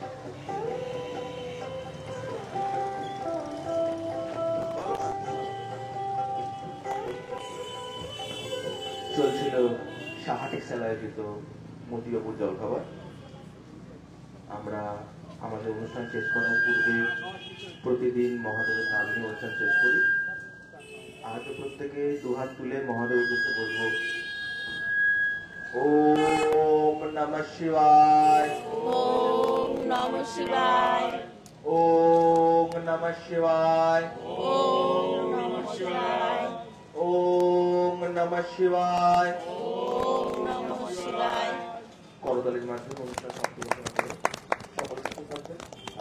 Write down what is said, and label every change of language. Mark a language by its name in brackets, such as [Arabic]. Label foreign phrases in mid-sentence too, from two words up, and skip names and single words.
[Bangla] চলছিল সাহা টেক্সটাইল আয়োজিত মতিবাবুর জলখাবার। আমরা আমাদের অনুষ্ঠান শেষ করার পূর্বে প্রতিদিন মহাদেবের নাম নিয়ে অনুষ্ঠান শেষ করি। আজ প্রত্যেকে দুহাত তুলে মহাদেবের উদ্দেশ্যে বলবো, [Sanskrit] ওম নমঃ শিবায়, ওম নমঃ শিবায়, ওম নমঃ শিবায়, ওম নমঃ শিবায়, ওম নমঃ শিবায়। ওম নমঃ শিবায়। [Bangla] করতালির মাধ্যমে অনুষ্ঠান সমাপ্তি ঘোষণা করে সকলে সুস্থ থাকবেন।